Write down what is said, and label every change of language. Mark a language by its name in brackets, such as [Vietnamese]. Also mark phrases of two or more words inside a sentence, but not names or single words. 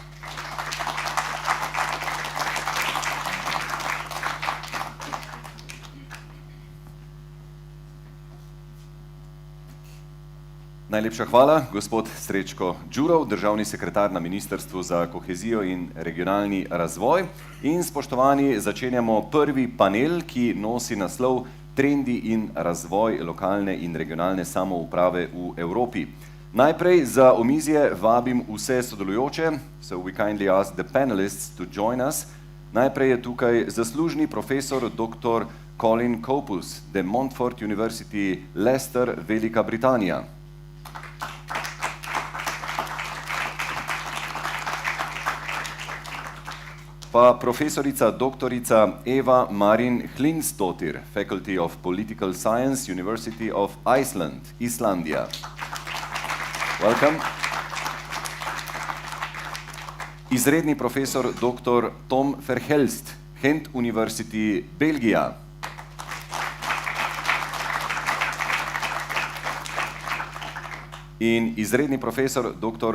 [Slovenian] Najlepša hvala, gospod Srečko Đurov, državni sekretar na Ministrstvu za kohezijo in regionalni razvoj. In spoštovani, začenjamo prvi panel, ki nosi naslov Trendi in razvoj lokalne in regionalne samouprave v Evropi. Najprej za omizje vabim vse sodelujoče, [English] so we kindly ask the panelists to join us. [Slovenian] Najprej je tukaj zaslužni profesor dr. Colin Copus, de Montfort University, Leicester, Velika Britanija. Pa profesorica doktorica Eva Marin Hlinsdottir, Faculty of Political Science, University of Iceland, Islandija. Welcome. Izredni profesor dr. Tom Verhelst, Gent University, Belgija. In izredni profesor dr.